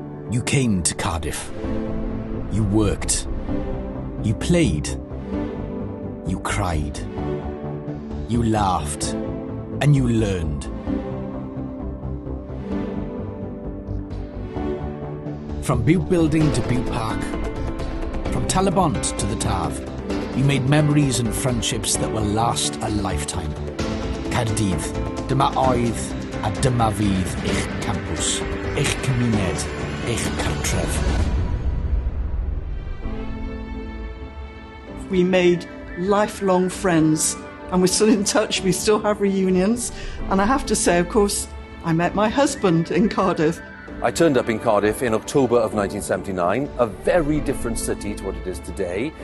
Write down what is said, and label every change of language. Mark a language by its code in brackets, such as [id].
[en] You came to Cardiff. You worked. You played. You cried. You laughed. And you learned. From Butte Building to Butte Park, from Talabont to the Tav, you made memories and friendships that will last a lifetime. [cy] Caerdydd, dyma oedd a dyma fydd eich campws, eich cymuned, eich cartref. [en] We made lifelong friends and we're still in touch, we still have reunions. And I have to say, of course, I met my husband in Cardiff. I turned up in Cardiff in October of 1979, a very different city to what it is today.